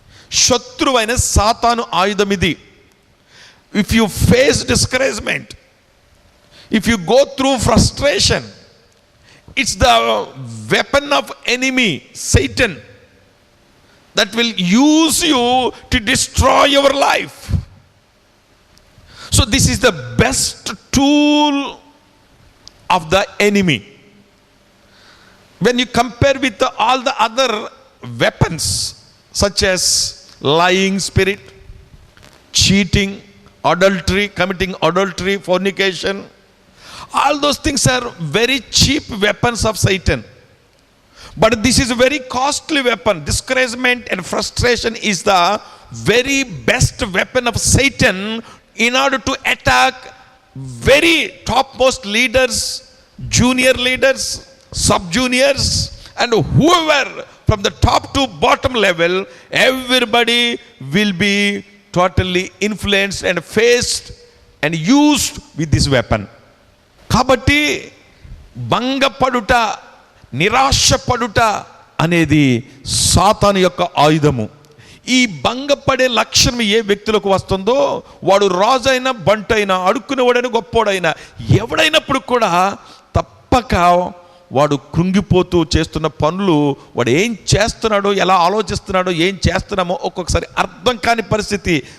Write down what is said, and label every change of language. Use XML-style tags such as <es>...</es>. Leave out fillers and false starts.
<te>శత్రువైన సాతాను ఆయుధం ఇది.</te> <en>If you face discouragement, if you go through frustration, it's the weapon of enemy Satan that will use you to destroy your life. So this is the best tool of the enemy. When you compare with all the other weapons such as lying spirit, cheating, adultery, committing adultery, fornication, all those things are very cheap weapons of Satan. But this is a very costly weapon. Discouragement and frustration is the very best weapon of Satan in order to attack very topmost leaders, junior leaders, sub-juniors, and whoever from the top to bottom level, everybody will be totally influenced and faced and used with this weapon.</en> <te>Kabatti bangapaduta, నిరాశపడుట అనేది సాతాను యొక్క ఆయుధము. ఈ భంగపడే లక్షణం ఏ వ్యక్తులకు వస్తుందో వాడు రాజైనా బంటైనా అడుక్కునేవాడైనా గొప్పోడైనా ఎవడైనప్పుడు కూడా తప్పక వాడు కృంగిపోతూ చేస్తున్న పనులు, వాడు ఏం చేస్తున్నాడో, ఎలా ఆలోచిస్తున్నాడో, ఏం చేస్తున్నామో ఒక్కొక్కసారి అర్థం కాని పరిస్థితి.</te>